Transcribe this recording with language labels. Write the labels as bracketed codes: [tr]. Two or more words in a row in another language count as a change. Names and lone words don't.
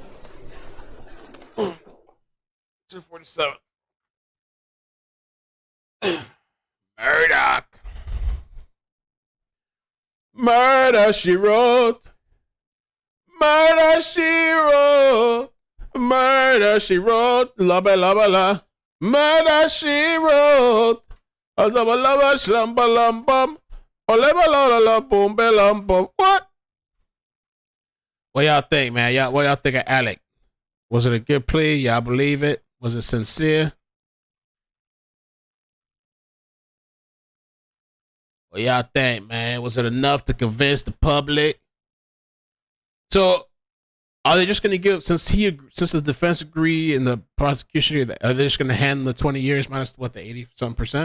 [en] 2:47. Murdaugh. Murder, she wrote. Murder, she wrote. Murder, she wrote. La ba la ba la. Murder, she wrote. Azaba la ba shamba lam bum. Ole ba la la la boom be lam bum. What? What y'all think, man? What y'all think of Alec? Was it a good plea? Y'all believe it? Was it sincere? What y'all think, man? Was it enough to convince the public? So, are they just going to give, since the defense agreed and the prosecution, are they just going to hand the 20 years minus what, the 80-something%?